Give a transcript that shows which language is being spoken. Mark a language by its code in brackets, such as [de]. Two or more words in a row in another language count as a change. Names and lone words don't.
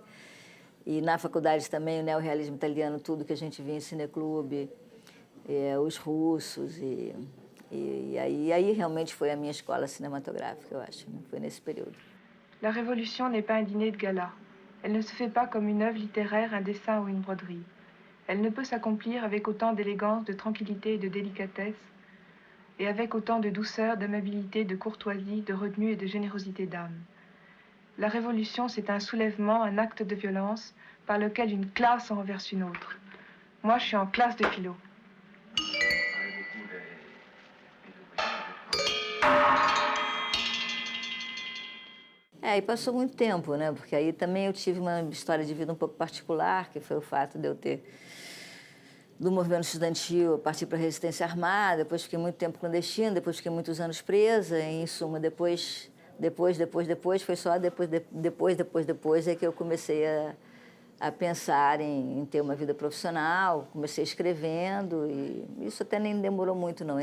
[pt] E na faculdade também o neorrealismo italiano, tudo que a gente via em cineclube, os russos, e aí realmente foi a minha escola cinematográfica, eu acho, né? Foi nesse período. [fr] La Révolution n'est pas un dîner de gala. Elle ne se fait pas comme une œuvre littéraire, un dessin ou une broderie. Elle ne peut s'accomplir avec autant d'élégance, de tranquillité et de délicatesse, et avec autant de douceur, d'amabilité, de courtoisie, de retenue et de générosité d'âme. La Révolution, c'est un soulèvement, un acte de violence par lequel une classe en renverse une autre. Moi, je suis en classe de philo. [pt] E passou muito tempo, né? Porque aí também eu tive uma história de vida um pouco particular, que foi o fato de eu ter, do movimento estudantil, partir para a resistência armada, depois fiquei muito tempo clandestina, depois fiquei muitos anos presa, e, em suma, depois, foi só depois é que eu comecei a pensar em ter uma vida profissional, comecei escrevendo, e isso até nem demorou muito, não.